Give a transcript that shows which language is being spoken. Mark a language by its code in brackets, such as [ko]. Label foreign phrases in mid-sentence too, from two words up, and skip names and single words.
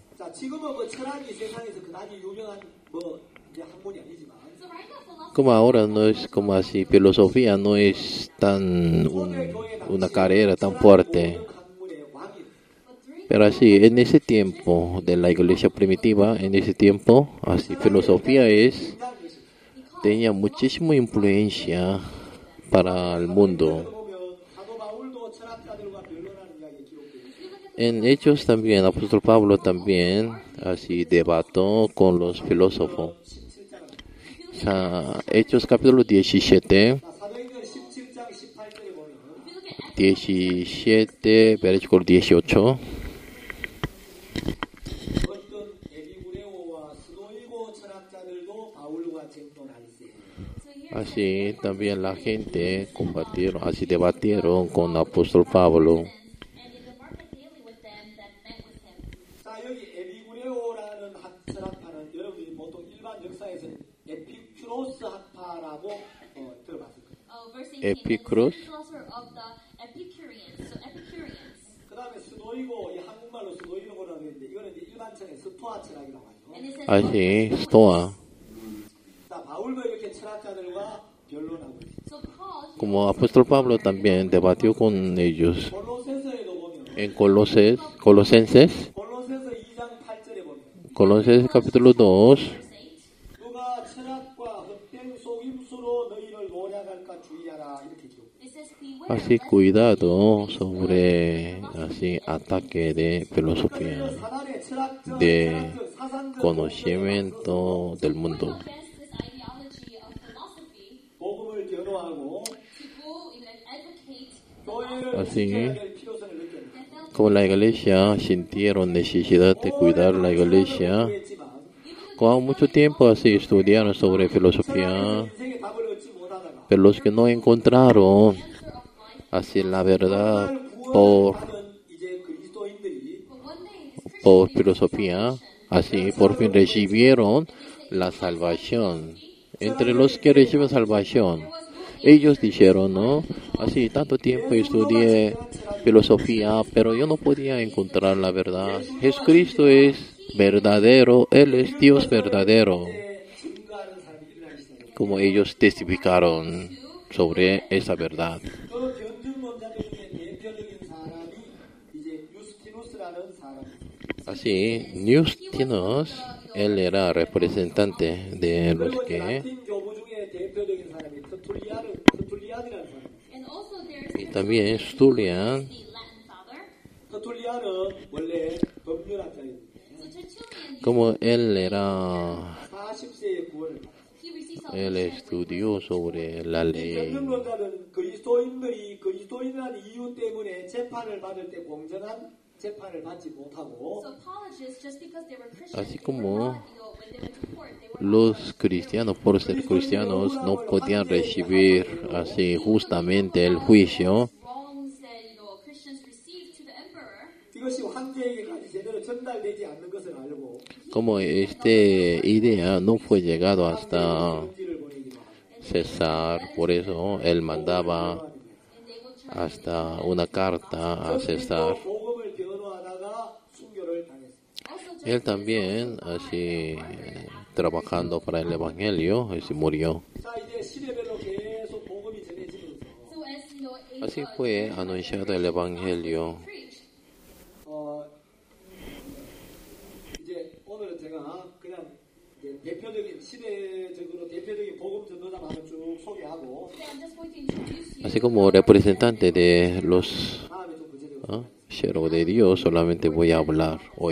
[ko] 자, 지금은 뭐 철학이 세상에서 그다지 유명한 뭐 이제 학문이 아니지만 [en] so right now philosophy [es] Como ahora no es como así, filosofía no es tan una carrera tan fuerte. [ko] 학문의 왕이 [es] Pero así, en ese tiempo de la iglesia primitiva, en ese tiempo, así, filosofía tenía muchísima influencia para el mundo. [ko] 보면 사도 바울도 철학자들과 변론하는 이야기 기록되어 있습니다. [es] En Hechos también, apóstol Pablo también, así, debatió con los filósofos. [ko] 17장. 자, [es] Hechos capítulo 17, [ko] 자, 사도행전 17장 18절에 보면 [es] 17, versículo 18. [ko] 어떤 에비구레오와 스도이고 철학자들도 바울과 쟁론할세. [es] Así también la gente combatieron, así debatieron con el apóstol Pablo. [en] and in the market daily with them that met with him. [ko] 자, 여기 에비구레오라는 철학파는 여러분이 보통 일반 역사에서는 에피큐로스 학파라고 들어봤을 거예요. [en] Verse 18. Epicurus. The philosopher of the Epicureans. So Epicureans. [ko] 그 다음에 스도이고, 이 한국말로 스도이고라고 했는데 이거는 이제 일반청의 스토아 철학이라고 하죠. [en] And it says [es] Así, Stoa. [ko] 자, 바울도 이렇게 철학자들과 변론하고 있어요. [en] so Paul [es] Como apóstol Pablo también debatió con ellos. [ko] 골로새서에도 보면 [es] En Colosenses, [ko] 골로새서 2장 8절에 보면 [es] Colosenses capítulo 2, [en] verse 8. [ko] 누가 철학과 헛된 속임수로 너희를 노략할까 주의하라 이렇게 기록. [en] It says beware [es] así cuidado sobre así ataque de filosofía, [ko] 사단의 철학적, [es] de [ko] 철학적 사상적 [es] conocimiento del mundo. [en] against this ideology of philosophy [ko] 복음을 변호하고 [en] to go and advocate [ko] 교회를 [es] así [ko] 지켜야 될 필요성을 느꼈다. [en] and felt [es] como la iglesia sintieron necesidad de cuidar la iglesia, [ko] 했지만 [es] con mucho tiempo así estudiaron sobre filosofía, [ko] 인생의 답을 얻지 못하다가 [es] pero los que no encontraron así la verdad [ko] 구원받은 이제 그리스도인들이 [en] but one day this [es] por filosofía, así por fin recibieron la salvación. Entre los que reciben salvación, ellos dijeron, ¿no? Así tanto tiempo estudié filosofía, pero yo no podía encontrar la verdad. Jesucristo es verdadero, Él es Dios verdadero. [ko] 증거하는 사람이 일어나기 시작해요. [es] Como ellos testificaron sobre esa verdad. [ko] 그 변증론자들 중에 대표적인 [es] Así, Neustinos, él era representante de los [ko] 그리고 이제 [es] que, [ko] 라틴 교부 중에 대표적인 사람이 터툴리안이라는 사람. [en] And also there's [es] y también Tertullian, [en] the Latin father. [ko] 터툴리안은 원래 법률학자입니다. [en] So Tertullian, [es] como él era, [ko] 40세에 구원을 받았어요. [en] he received [es] él [en] salvation. [es] estudió sobre la ley. [ko] 변증론자는 그리스도인들이 그리스도인이라는 이유 때문에 재판을 받을 때 공정한 재판을 받지 못하고 [en] So apologists, just because they were Christians, [es] Así [en] they [es] como [en] were not, when they went to court, they were [es] los cristianos, por ser cristianos, no podían recibir así justamente el juicio. [en] wrongs that Christians received to the emperor. [ko] 이것이 황제에게까지 제대로 전달되지 않는 것을 알고 [es] Como esta idea no fue llegado hasta [ko] 편지를 보내기도 하고 [es] César, por eso él mandaba [en] And they would try [es] hasta una carta a César. [ko] 복음을 변호하다가 순교를 당했어요. [en] also [es] Él también, así, trabajando para el Evangelio, así murió. [ko] 자 이제 시대별로 계속 복음이 전해지면서 [en] so as [es] Así fue anunciado el Evangelio. [en] preached. [ko] 이제 오늘은 제가 그냥 이제 대표적인 시대적으로 대표적인 복음 전도자만을 쭉 소개하고 [en] Today I'm just going to introduce you. [es] Así como representante de los [ko] 다음에 좀 구체적으로 [es] siervos de Dios, solamente voy a hablar hoy.